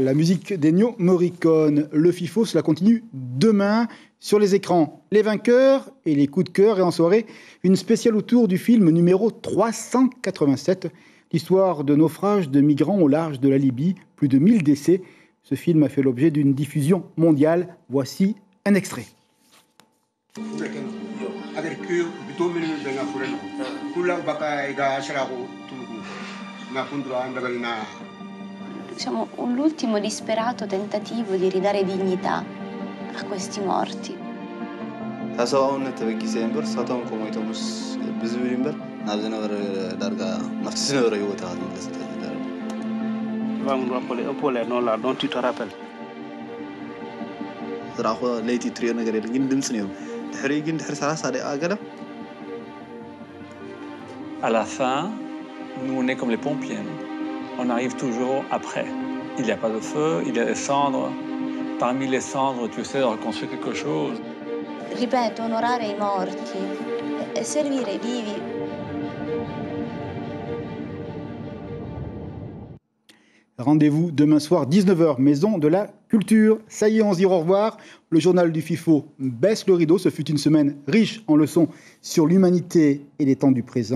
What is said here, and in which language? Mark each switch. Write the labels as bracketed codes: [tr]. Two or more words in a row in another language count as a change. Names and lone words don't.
[fr] La musique d'Ennio Morricone. Le FIFO, cela continue demain sur les écrans. Les vainqueurs et les coups de cœur. Et en soirée, une spéciale autour du film numéro 387. L'histoire de naufrage de migrants au large de la Libye. Plus de 1000 décès. Ce film a fait l'objet d'une diffusion mondiale. Voici un extrait. [it] Siamo l'ultimo disperato tentativo di ridare dignità a questi morti. [ti] ሰብኣውነት ተበጊሰ እምበር ሳቶም ከመይቶምስ ብዝብል እምበር ናብ ዝነበረ ዳርጋ ናፍቲ ዝነበረ ህይወት ኢኻ ዝምለስ [fr] Va me rappeler un peu les noms là dont tu te rappelles. [ti] ዝረኣኾ ለይቲ ትሪኦ ነገር የለ ግን ድምፂ ነይሩ ድሕሪ ግን ድሕሪ 30 ደቂቃ ገለ [fr] À la fin, nous on est comme les pompiers. On arrive toujours après. Il n'y a pas de feu, il y a des cendres. Parmi les cendres, tu essaies de reconstruire quelque chose. [it] Ripeto, onorare i morti e servire i vivi. [fr] Rendez-vous demain soir, 19h, Maison de la Culture. Ça y est, on se dit au revoir. Le journal du FIFO baisse le rideau. Ce fut une semaine riche en leçons sur l'humanité et les temps du présent.